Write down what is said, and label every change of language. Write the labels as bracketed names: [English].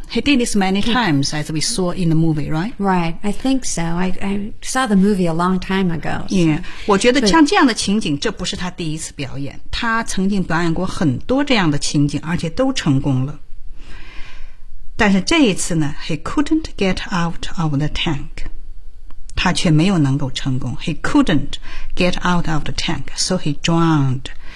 [English] He did this many times, as we saw in the movie, right? Right, I think so. I saw the movie a long time ago. So. [Chinese] Yeah, 我觉得像这样的情景，这不是他第一次表演。他曾经表演过很多这样的情景，而且都成功了。但是这一次呢 [English] ，He couldn't get out of the tank. [Chinese] 他却没有能够成功。 [English] He couldn't get out of the tank, so he drowned.